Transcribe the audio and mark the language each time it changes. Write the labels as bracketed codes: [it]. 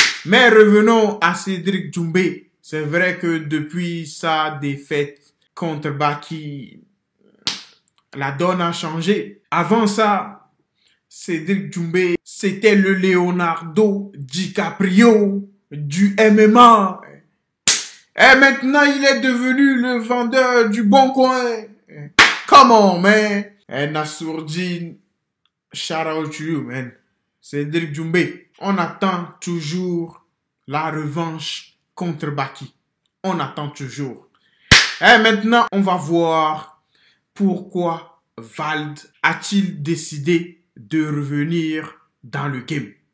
[fr] Mais revenons à Cédric Doumbé. C'est vrai que depuis sa défaite contre Baki, la donne a changé. Avant ça, Cédric Doumbé, c'était le Leonardo DiCaprio du MMA. Et maintenant, il est devenu le vendeur du bon coin. [en] Come on, man. Et Nasruddin, shout out to you, man. [fr] Cédric Doumbé. On attend toujours la revanche contre Baki. On attend toujours. Et maintenant, on va voir pourquoi Vald a-t-il décidé de revenir dans le game.